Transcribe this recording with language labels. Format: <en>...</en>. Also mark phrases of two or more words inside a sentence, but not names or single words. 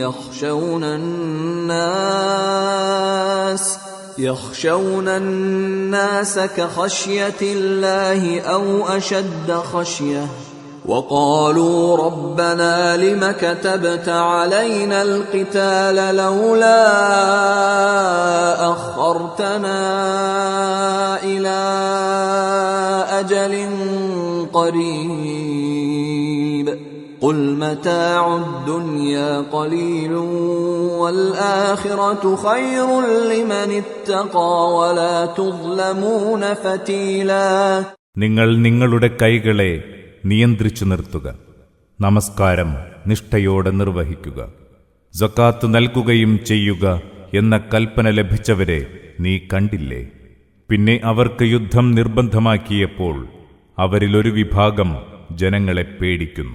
<ar>يخشون الناس كخشية الله أو أشد خشية وقالوا ربنا لم كتبت علينا القتال لولا أخرتنا إلى أجل قريب قل متاع الدنيا قليل والآخرة خير لمن اتقى ولا تظلمون فتيلا.</ar> <ml>നിങ്ങൾ നിങ്ങളുടെ കൈകളെ നിയന്ത്രിച്ചു നിർത്തുക, നമസ്കാരം നിഷ്ഠയോടെ നിർവഹിക്കുക, സക്കാത്ത് നൽകുകയും ചെയ്യുക എന്ന കൽപ്പന ലഭിച്ചവരെ നീ കണ്ടില്ലേ? പിന്നെ അവർക്ക് യുദ്ധം നിർബന്ധമാക്കിയപ്പോൾ അവരിലൊരു വിഭാഗം ജനങ്ങളെ പേടിക്കുന്നു.</ml>